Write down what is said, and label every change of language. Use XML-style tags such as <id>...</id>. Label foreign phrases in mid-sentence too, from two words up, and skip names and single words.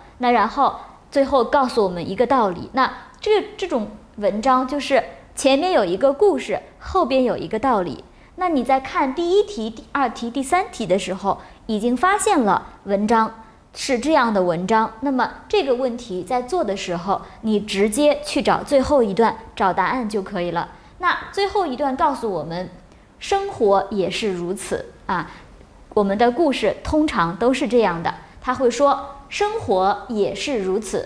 <zh>那然後最後告訴我們一個道理，那這種文章就是前面有一個故事，後邊有一個道理。那你在看第一題、第二題、第三題的時候，已經發現了文章是這樣的文章，那麼這個問題在做的時候，你直接去找最後一段，找答案就可以了。那最後一段告訴我們，生活也是如此我們的故事通常都是这樣的，他會說生活也是如此。</zh>